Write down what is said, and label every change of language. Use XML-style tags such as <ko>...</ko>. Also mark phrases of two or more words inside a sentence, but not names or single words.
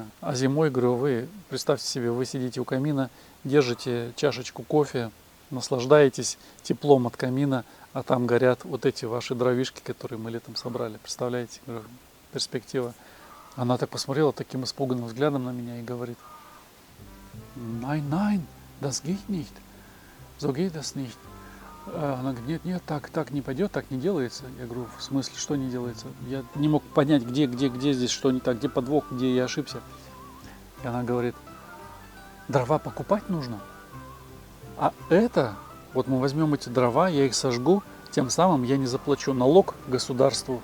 <ru>А зимой, говорю, вы, представьте себе, вы сидите у камина, держите чашечку кофе, наслаждаетесь теплом от камина, а там горят вот эти ваши дровишки, которые мы летом собрали. Представляете? Говорю, перспектива. Она так посмотрела таким испуганным взглядом на меня и говорит,</ru> <de>nein, nein, das geht nicht. So geht das nicht.</de> <ru>Она говорит, нет, так не пойдет, так не делается. Я говорю, в смысле, что не делается? Я не мог понять, где здесь что не так, где подвох, где я ошибся. И она говорит, дрова покупать нужно. А это, вот мы возьмем эти дрова, я их сожгу, тем самым я не заплачу налог государству.</ru>